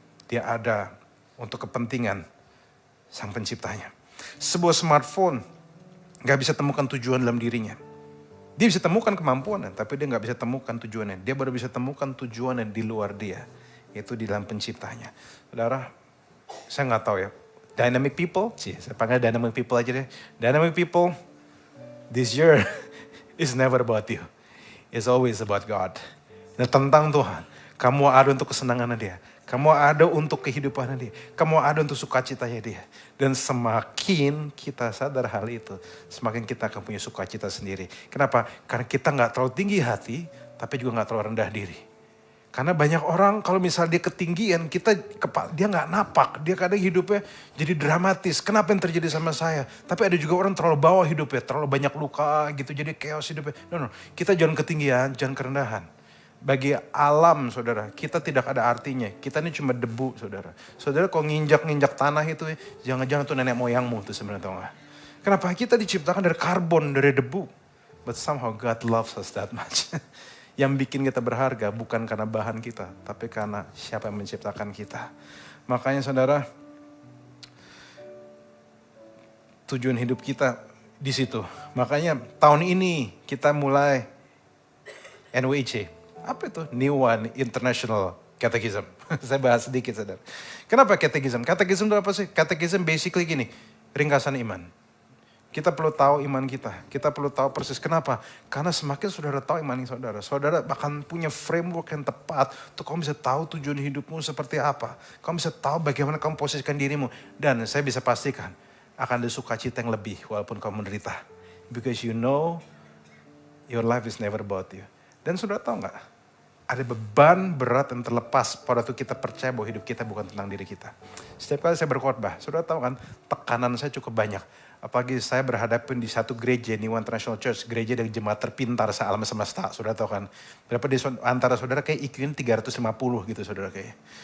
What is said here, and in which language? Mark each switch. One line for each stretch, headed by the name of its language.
Indonesian: Dia ada untuk kepentingan sang penciptanya. Sebuah smartphone gak bisa temukan tujuan dalam dirinya. Dia bisa temukan kemampuannya, tapi dia gak bisa temukan tujuannya. Dia baru bisa temukan tujuannya di luar dia. Itu di dalam penciptanya. Saudara, saya gak tahu ya.
English: Dynamic people,
Indonesian: saya panggil dynamic people aja deh.
English: Dynamic people, this year is never about you. It's always about God.
Indonesian: Ini tentang Tuhan. Kamu ada untuk kesenangannya dia. Kamu ada untuk kehidupannya dia. Kamu ada untuk sukacitanya dia. Dan semakin kita sadar hal itu, semakin kita akan punya sukacita sendiri. Kenapa? Karena kita gak terlalu tinggi hati, tapi juga gak terlalu rendah diri. Karena banyak orang kalau misalnya dia ketinggian, dia gak napak. Dia kadang hidupnya jadi dramatis. Kenapa yang terjadi sama saya? Tapi ada juga orang terlalu bawah hidupnya, terlalu banyak luka gitu, jadi chaos hidupnya. No, kita jangan ketinggian, jangan kerendahan. Bagi alam, saudara, kita tidak ada artinya. Kita ini cuma debu, saudara. Saudara, kalau nginjak-nginjak tanah itu, jangan-jangan tuh nenek moyangmu tuh sebenarnya, tau gak? Kenapa? Kita diciptakan dari karbon, dari debu.
English: But somehow God loves us that much.
Indonesian: Yang bikin kita berharga bukan karena bahan kita, tapi karena siapa yang menciptakan kita. Makanya saudara, tujuan hidup kita di situ. Makanya tahun ini kita mulai NWIC. Apa itu? New One International Catechism. Saya bahas sedikit, saudara. Kenapa catechism? Catechism itu apa sih? Catechism basically gini, ringkasan iman. Kita perlu tahu iman kita. Kita perlu tahu persis. Kenapa? Karena semakin saudara tahu iman saudara, saudara akan punya framework yang tepat untuk kamu bisa tahu tujuan hidupmu seperti apa. Kamu bisa tahu bagaimana kamu posisikan dirimu. Dan saya bisa pastikan, akan ada sukacita yang lebih walaupun kamu menderita.
English: Because you know, your life is never about you.
Indonesian: Dan saudara tahu nggak? Ada beban berat yang terlepas pada waktu kita percaya bahwa hidup kita bukan tentang diri kita. Setiap kali saya berkhotbah, saudara tahu kan, tekanan saya cukup banyak. Apalagi saya berhadapan di satu gereja, New One International Church, gereja dari jemaat terpintar se-alam semesta, saudara tahu kan. Berapa di antara saudara kayak IQ 350 gitu saudara kayak.